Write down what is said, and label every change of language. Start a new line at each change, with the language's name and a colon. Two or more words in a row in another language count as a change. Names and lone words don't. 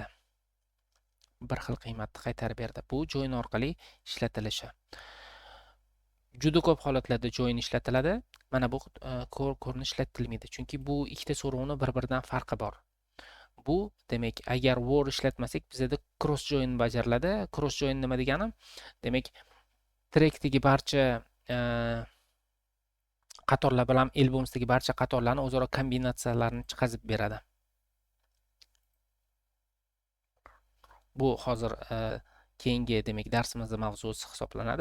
Uzbek: Bir xil qiymatda qaytarib berdi. Bu join orqali ishlatilishi. Juda ko'p holatlarda join ishlatiladi. Mana bu ko'rinish ishlatilmaydi, chunki bu ikkita so'rovni bir-biridan farqi bor. Bu demak agar word ishlatmasak bizda
English: cross join
Uzbek: bajariladi.
English: Cross join
Uzbek: nima degani? Demak trackdagi barcha qatorlar bilan albumsdagi barcha qatorlarni o'zaro kombinatsiyalarini chiqazib beradi. Bu hozir keyingi demak darsimizning mavzusi hisoblanadi.